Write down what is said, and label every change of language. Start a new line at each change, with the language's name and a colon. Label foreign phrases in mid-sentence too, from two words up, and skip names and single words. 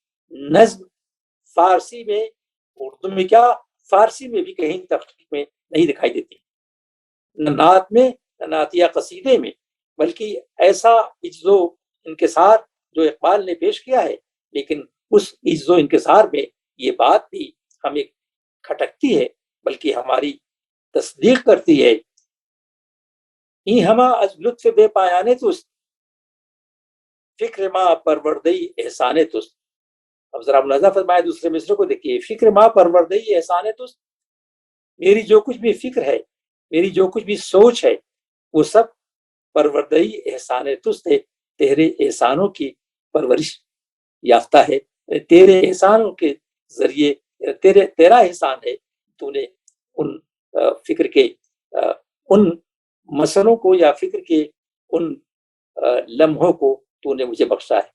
Urdu: نظم فارسی میں، اردو میں کیا، فارسی میں بھی کہیں تخلیق میں نہیں دکھائی دیتی، نہ نعت میں نہ نعتیہ قصیدے میں، بلکہ ایسا اجز و انکسار جو اقبال نے پیش کیا ہے، لیکن اس اجز و انکسار میں یہ بات بھی ہمیں کھٹکتی ہے بلکہ ہماری تصدیق کرتی ہے،
Persian: ای ہما از لطف بے پایانے توست، فکر ما پروردئی احسان توست۔
Urdu: اب ذرا ملاحظہ فرمائے دوسرے مصرے کو دیکھیے،
Persian: فکر ما پروردئی احسان توست،
Urdu: میری جو کچھ بھی فکر ہے، میری جو کچھ بھی سوچ ہے، وہ سب
Persian: پروردئی احسان توست
Urdu: ہے، تیرے احسانوں کی پرورش یافتہ ہے، تیرے احسانوں کے ذریعے تیرا احسان ہے، تو نے ان فکر کے ان مسئلوں کو یا فکر کے ان لمحوں کو تو نے مجھے بخشا ہے۔